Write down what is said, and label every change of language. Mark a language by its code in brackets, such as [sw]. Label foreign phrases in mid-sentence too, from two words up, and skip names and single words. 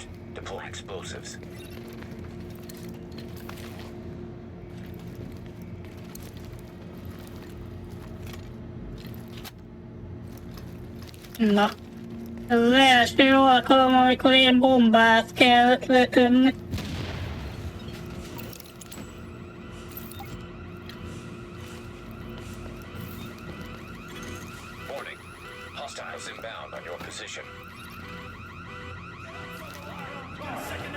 [en] Deploy explosives. [hu] Na, ez az első alkalom, amikor én bombát kell lökönni. [en] Warning. Hostiles inbound on your position.